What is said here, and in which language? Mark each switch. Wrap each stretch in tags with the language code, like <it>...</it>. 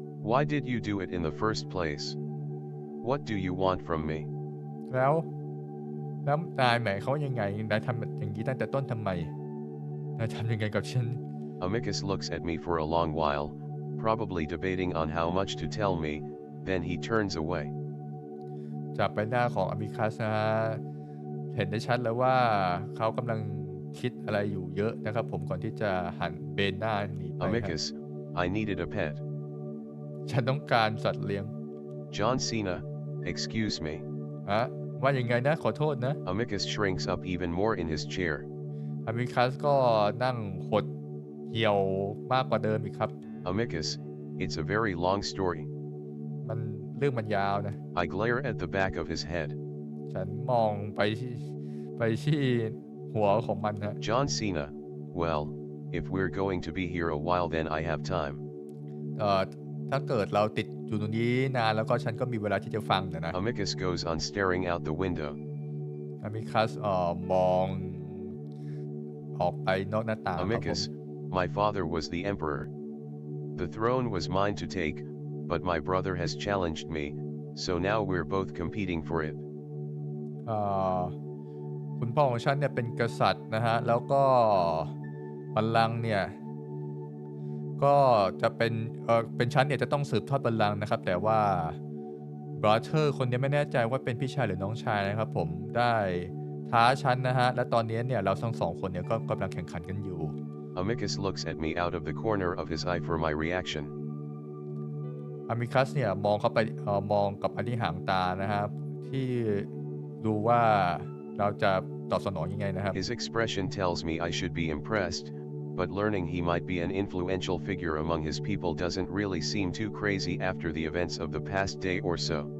<en>Why did you do it in the first place? What do you want from me?</en> <th>แล้วนายหมายเขามยังไงนายทำอย่างนี้ตั้งแต่ต้นทำไมนายทำยังไงกับฉัน</th> <en>Amicus looks at me for a long while, probably debating on how much to tell me, then he turns away.</en> <th>จากใบหน้าของอามิคัสนะฮะเห็นได้ชัดแล้วว่าเขากำลังคิดอะไรอยู่เยอะนะครับผมก่อนที่จะหันเบนหน้าหนีไป</th> <en>Amicus, I needed a pet.</en> <th>ฉันต้องการสัตว์เลี้ยง</th> <en>John Cena, excuse me.</en> <th>ว่ายังไงนะขอโทษนะ</th> <en>Amicus shrinks up even more in his chair.</en> <th>อามิคัสก็นั่งหดเหี่ยวมากกว่าเดิมอีกครับ</th> <en>Amicus, it's a very long story.</en> <th>เรื่องมันยาวนะ</th> <en>I glare at the back of his head.</en> <th>ฉันมองไปที่หัวของมันนะ</th> <en>John Cena, well, if we're going to be here a while then I have time.</en> <th>ถ้าเกิดเราติดอยู่ตรงนี้นานแล้วก็ฉันก็มีเวลาที่จะฟังนะ</th> <en>Amicus goes on staring out the window.</en> <th>อามิคัสมองออกไปนอกหน้าต่าง</th> <en>Amicus, my father was the emperor. The throne was mine to take, but my brother has challenged me, so now we're both competing for it.</en> <th>คุณพ่อของฉันเนี่ยเป็นกษัตริย์นะฮะแล้วก็บัลลังก์เนี่ยก็จะเป็นฉันเนี่ยจะต้องสืบทอดบัลลังก์นะครับแต่ว่าบราเธอร์คนนี้ไม่แน่ใจว่าเป็นพี่ชายหรือน้องชายนะครับผมได้ท้าฉันนะฮะและตอนนี้เนี่ยเราทั้งสองคนเนี่ยก็กำลังแข่งขันกันอยู่</th> <en>Amicus looks at me out of the corner of his eye for my reaction.</en> <th>อามิคัสเนี่ยมองเข้าไปมองกับอันที่หางตานะครับที่ดูว่าเราจะตอบสนองยังไงนะครับ</th> <en>His expression tells me I should be impressed, but learning he might be an influential figure among his people doesn't really seem too crazy after the events of the past day or so.</en>